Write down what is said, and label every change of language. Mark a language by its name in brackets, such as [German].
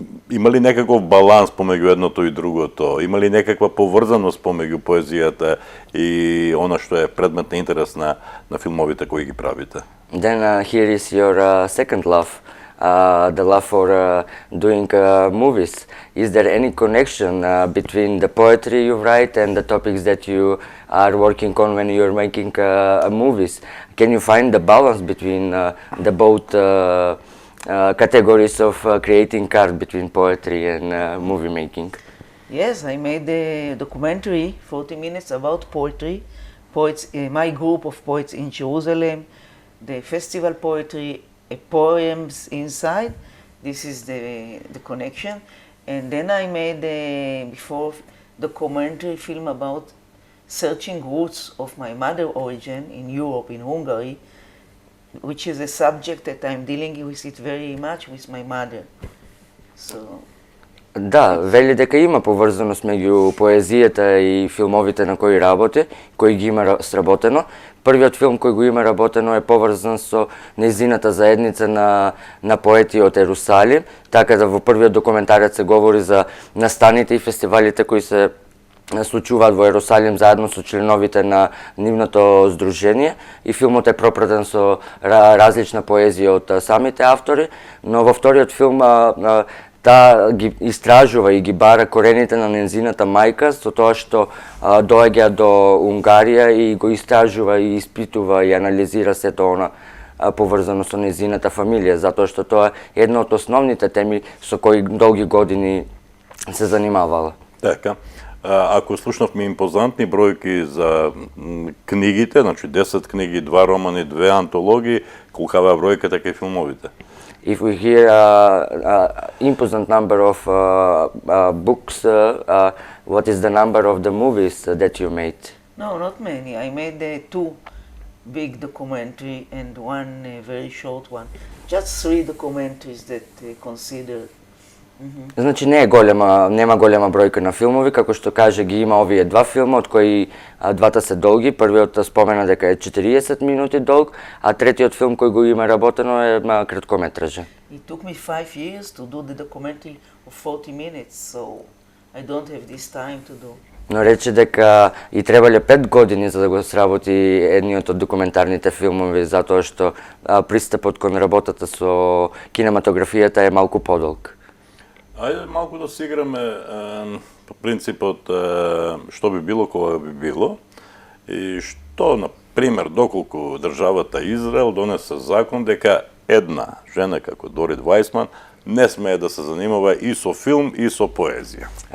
[Macedonian] Има ли некаков баланс помеѓу едното и другото? Има ли некаква поврзаност помеѓу поезијата и она што е предмет на интерес на филмовите кои ги правите? [English] Then here is your second love, the love for doing movies. Is there any connection between the poetry you write and the topics that you are working on when you are making movies? Can you find the balance between the both categories of creating art between poetry and movie making? Yes, I made a documentary, 40 minutes, about poetry. Poets, my group of poets in Jerusalem, the festival poetry, poems inside. This is the connection. And then I made before documentary film about searching roots of my mother origin in Europe, in Hungary, which is a subject that I'm dealing with it very much with my mother. So. [Macedonian] Да, вели дека има поврзаност меѓу поезијата и филмовите на кои работи, кои ги има сработено. Првиот филм кој го има работено е поврзан со нејзината заедница на поети од Ерусалим, така да во првиот документарец се говори за настаните и фестивалите кои се случуваат во Ерусалим заедно со членовите на нивното здружение и филмот е пропратен со различна поезија од самите автори, но во вториот филм таа ги истражува и ги бара корените на незината мајка со тоа што доаѓа до Унгарија и го истражува и испитува и анализира сето она поврзано со незината фамилија, затоа што тоа е една од основните теми со кои долги години се занимавала. Така. Ако слушнавме импозантни бројки за книгите, значи 10 книги, 2 романи, 2 антологии, колкава бројката кај филмовите? [English] If we hear imposant number of books, what is the number of the movies that you made? No, not many. I made 2 big documentary and 1 very short one. Just 3 documentaries that consider. [Macedonian] Значи нема голема бројка на филмови, како што каже ги има овие 2 филма, од кои двата се долги. Првиот спомена дека е 40 минути долг, а третиот филм кој го има работено е краткометражен. [English] It took me 5 years to do the documentary of 40 minutes, so I don't have this time to do. [Macedonian] Но рече дека и требале 5 години за да го сработи едниот од документарните филмови, затоа што пристапот кон работата со кинематографијата е малку подолг. Ајде малку да се играме по принципот што би било кога би било и што, на пример, доколку државата Израел донесе закон дека една жена како Дорит Вајсман не смее да се занимава и со филм и со поезија.